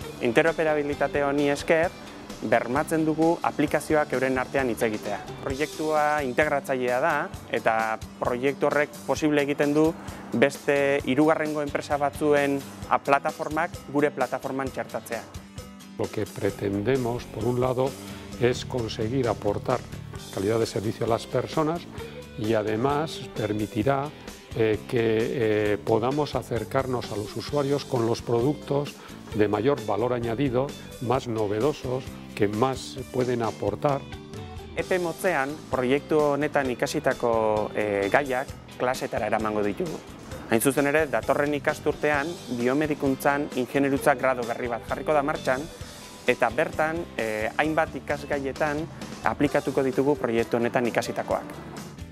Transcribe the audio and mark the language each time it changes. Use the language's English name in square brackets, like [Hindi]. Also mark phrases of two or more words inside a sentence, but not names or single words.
[Basque] Interoperabilitate honi esker bermatzen dugu aplikazioak euren artean hitz egitea. Proiektua integratzailea da eta proiektu horrek posible egiten du beste hirugarrengo enpresa batzuen plataformak gure plataforman txertatzea. [Spanish] Lo que pretendemos, por un lado, es conseguir aportar calidad de servicio a las personas y además permitirá que podamos acercarnos a los usuarios con los productos de mayor valor añadido, más novedosos, que más pueden aportar. [Basque] Epe motzean, proiektu honetan ikasitako gaiak klasetara eramango ditugu. Hain zuzen ere, datorren ikasturtean, biomedikuntzan ingeniaritza grado berri bat jarriko da martxan, eta bertan hainbat ikasgaietan aplikatuko ditugu proiektu honetan ikasitakoak.